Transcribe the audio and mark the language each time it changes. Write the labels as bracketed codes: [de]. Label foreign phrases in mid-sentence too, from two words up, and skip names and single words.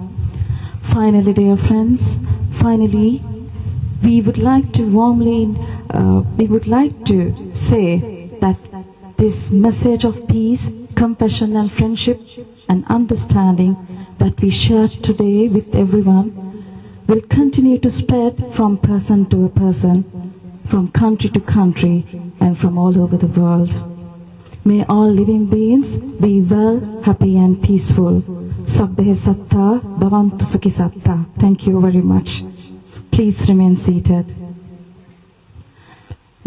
[en] Finally, dear friends, we would like to say that this message of peace, compassion and friendship and understanding that we share today with everyone will continue to spread from person to a person, from country to country, and from all over the world. May all living beings be well, happy and peaceful. [pi] Sabbe satta, bhavantu sukhi satta. [en] Thank you very much. Please remain seated.